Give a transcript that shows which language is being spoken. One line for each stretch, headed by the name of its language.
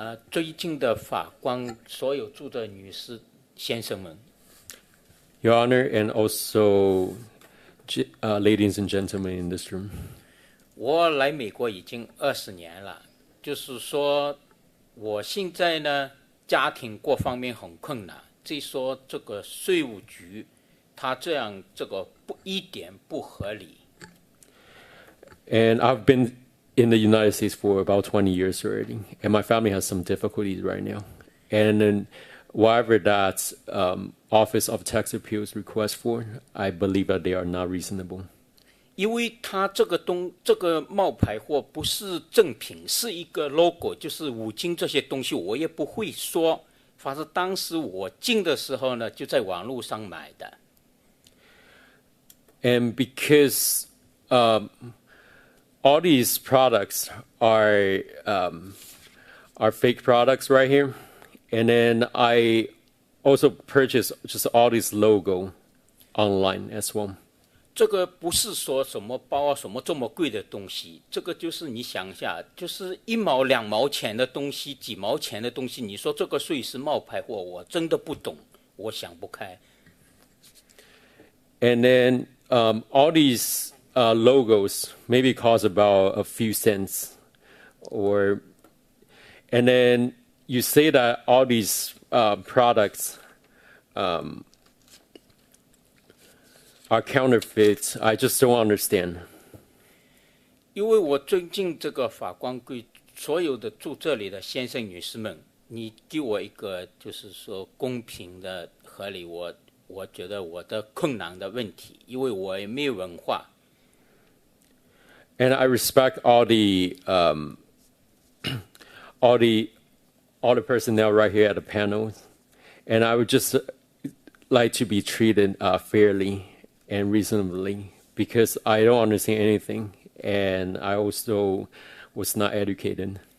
Chinese: 最近的法官，所有住的女士、先生们，
English: Your Honor, and also ladies and gentlemen in this room.
Chinese: 我来美国已经20年了，就是说，我现在呢，家庭各方面很困难。再说这个税务局，他这样这个一点不合理。
English: And I've been in the United States for about 20 years already, and my family has some difficulties right now. And then whatever that Office of Tax Appeals requests for, I believe that they are not reasonable.
Chinese: 因为他这个冒牌货不是正品，是一个 logo， 就是五金这些东西我也不会说。反正当时我进的时候呢，就在网络上买的。
English: And because all these products are fake products right here, and then I also purchased just all this logo online as well.
Chinese: 这个不是说什么包啊什么这么贵的东西，这个就是你想一下，就是1毛2毛钱的东西，几毛钱的东西，你说这个税是冒牌货，我真的不懂，我想不开。
English: And then all these logos maybe cost about a few cents, and then you say that all these products are counterfeit. I just don't understand.
Chinese: 因为我尊敬这个法官对所有的住这里的先生女士们，你给我一个就是说公平的合理，我觉得我的困难的问题，因为我也没有文化。
English: And I respect all the personnel right here at the panel, and I would just like to be treated fairly and reasonably because I don't understand anything, and I also was not educated.